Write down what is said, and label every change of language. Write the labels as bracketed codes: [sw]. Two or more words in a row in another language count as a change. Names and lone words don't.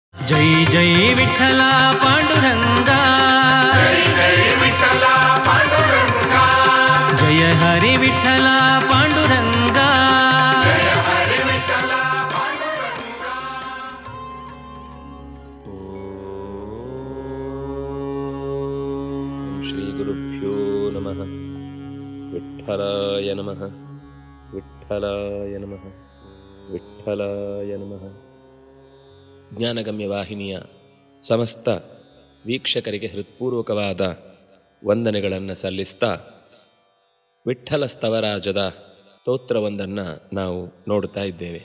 [mr] जय जय विठ्ठला पांडुरंगा, जय जय विठ्ठला पांडुरंगा, जय हरि विठ्ठला पांडुरंगा, जय हरि विठ्ठला पांडुरंगा. [sa] ಶ್ರೀ ಗುರುಭ್ಯೋ ನಮಃ. ವಿಠ್ಠಲಾಯ ನಮಃ, ವಿಠ್ಠಲಾಯ ನಮಃ, ವಿಠ್ಠಲಾಯ ನಮಃ. [kn] ಜ್ಞಾನಗಮ್ಯ ವಾಹಿನಿಯ ಸಮಸ್ತ ವೀಕ್ಷಕರಿಗೆ ಹೃತ್ಪೂರ್ವಕವಾದ ವಂದನೆಗಳನ್ನು ಸಲ್ಲಿಸ್ತಾ ವಿಠ್ಠಲ ಸ್ತವರಾಜದ ಸ್ತೋತ್ರವೊಂದನ್ನು ನಾವು ನೋಡ್ತಾ ಇದ್ದೇವೆ.